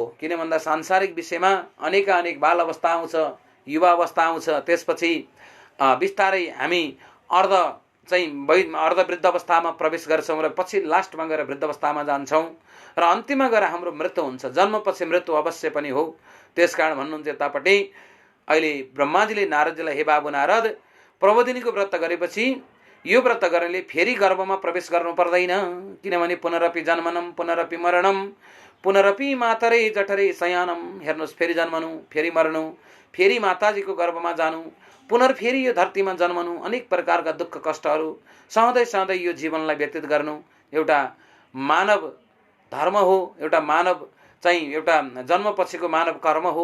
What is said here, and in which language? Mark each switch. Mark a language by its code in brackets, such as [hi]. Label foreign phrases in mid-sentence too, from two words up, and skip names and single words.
[ne] किन भन्दा सांसारिक विषयमा अनेक बाल अवस्था आउँछ, युवा अवस्था आउँछ, त्यसपछि बिस्तारै हामी अर्धवृद्ध अवस्थामा प्रवेश गर्छौँ र पछि लास्टमा गएर वृद्ध अवस्थामा जान्छौँ र अन्तिममा गएर हाम्रो मृत्यु हुन्छ। जन्मपछि मृत्यु अवश्य पनि हो। त्यसकारण भन्नुहुन्छ यतापट्टि अहिले ब्रह्माजीले नारदजीलाई, हे बाबु नारद, प्रबोधिनीको व्रत गरेपछि यो व्रत गर्नेले फेरि गर्भमा प्रवेश गर्नु पर्दैन। [sa] किनभने पुनरपि जन्मनम पुनरपि मरणम पुनरपि मातरे जठरे शयानम। [ne] हेर्नुहोस्, फेरि जन्मनु, फेरि मर्नु, फेरि माताजीको गर्भमा जानु, पुनर्फेरि यो धरतीमा जन्मनु, अनेक प्रकारका दुःख कष्टहरू सहँदै यो जीवनलाई व्यतीत गर्नु एउटा मानव धर्म हो, एउटा मानव चाहिँ एउटा जन्मपछिको मानव कर्म हो।